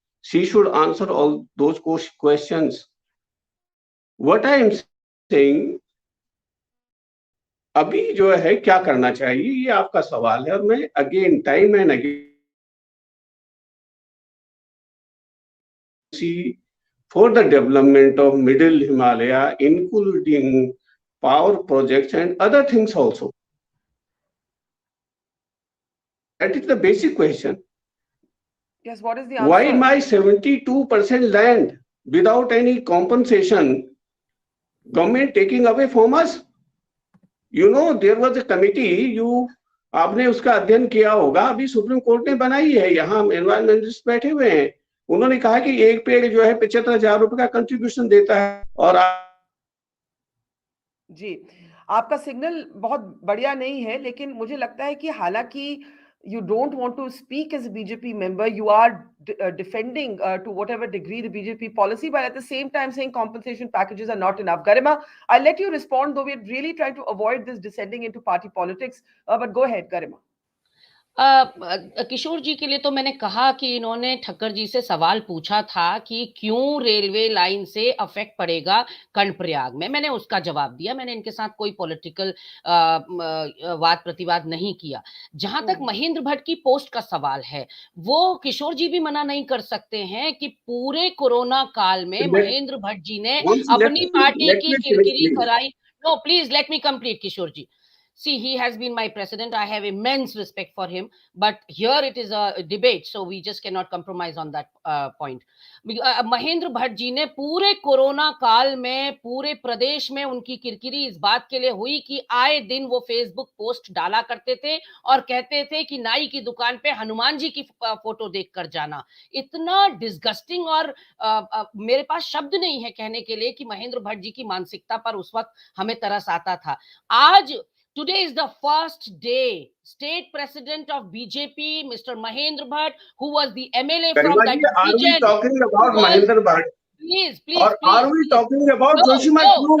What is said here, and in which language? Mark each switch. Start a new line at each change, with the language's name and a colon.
English: She should answer all those questions. What I am saying,
Hindi: अभी जो है क्या करना चाहिए ये आपका सवाल है और मैं again time and again
English: for the development of middle Himalaya, including power projects and other things also. That is the basic question. Yes, what is the answer? Why my 72% land without any compensation, government taking away from us?
Hindi: You know, there was a committee, आपने उसका अध्ययन किया होगा, अभी supreme court ने बनाई है, यहाँ एनवायरमेंटलिस्ट बैठे हुए हैं, उन्होंने कहा कि एक पेड़ जो है 75,000 रुपए का कंट्रीब्यूशन देता है. और जी, आपका सिग्नल बहुत बढ़िया नहीं है, लेकिन मुझे लगता है कि हालांकि
English: you don't want to speak as a BJP member, you are defending to whatever degree the BJP policy, but at the same time saying compensation packages are not enough. Garima, I'll let you respond, though we're really trying to avoid this descending into party politics, but go ahead, Garima.
Hindi: किशोर जी के लिए तो मैंने कहा कि इन्होंने ठक्कर जी से सवाल पूछा था कि क्यों रेलवे लाइन से अफेक्ट पड़ेगा कर्णप्रयाग में। मैंने उसका जवाब दिया, मैंने इनके साथ कोई पॉलिटिकल वाद प्रतिवाद नहीं किया। जहां तक महेंद्र भट्ट की पोस्ट का सवाल है, वो किशोर जी भी मना नहीं कर सकते हैं कि पूरे कोरोना काल में महेंद्र भट्ट जी ने अपनी पार्टी की किरकिरी कराई।
English: No please let me complete Kishore ji. See, he has been my president. I have immense respect for him. But here it is a debate, so we just cannot compromise on that point.
Hindi: Mahendra Bhatt ji ने पूरे corona काल में पूरे प्रदेश में उनकी किरकिरी इस बात के लिए हुई कि आए दिन वो फेसबुक पोस्ट डाला करते थे और कहते थे कि नाई की दुकान पे हनुमान जी की फोटो देख कर जाना। इतना डिस्गस्टिंग और मेरे पास शब्द नहीं है कहने के लिए कि महेंद्र भट्ट जी की मानसिकता पर उस वक्त हमें तरस आता था।
English: आज today is the first day state president of BJP, Mr. Mahendra Bhatt, who was the MLA from that region. Are we talking about Mahendra Bhatt? Please, or are we talking about Joshimath?